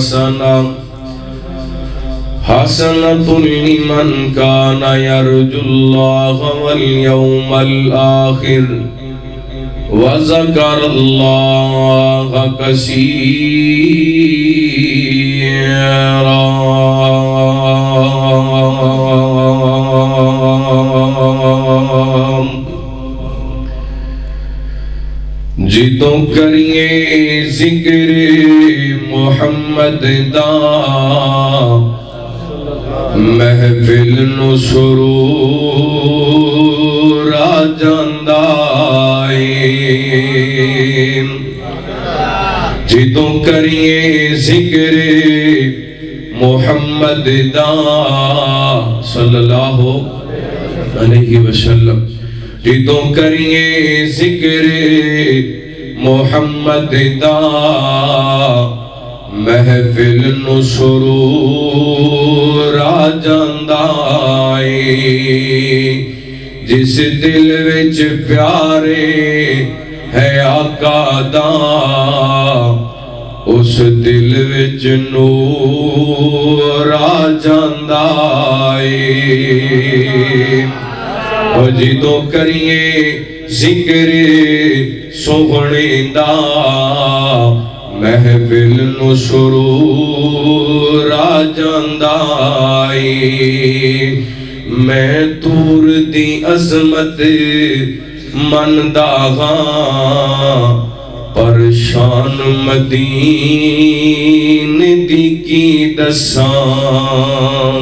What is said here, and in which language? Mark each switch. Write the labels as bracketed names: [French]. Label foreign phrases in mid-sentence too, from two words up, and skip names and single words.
[Arabic] حسنة لمن كان يرجو الله واليوم الآخر وذكر الله كثيرا. [Punjabi] جتوں کریے ذکر محمد دا محفل نو سرور آ جاندا اے. جتوں کریے ذکر محمد دا [Arabic] صلی اللہ علیہ وسلم [Punjabi] جتوں کریے ذکر محمد دا محفل نو سرور آ جاندا اے. جس دل وچ پیارے ہے آقا دا اس دل وچ نور آ جاندا اے. جدوں کریے ذکر سوہنے دا محفل نو سرور آ جاندا اے. میں تور دی عظمت مندا ہاں پریشان مدین دی کی دساں.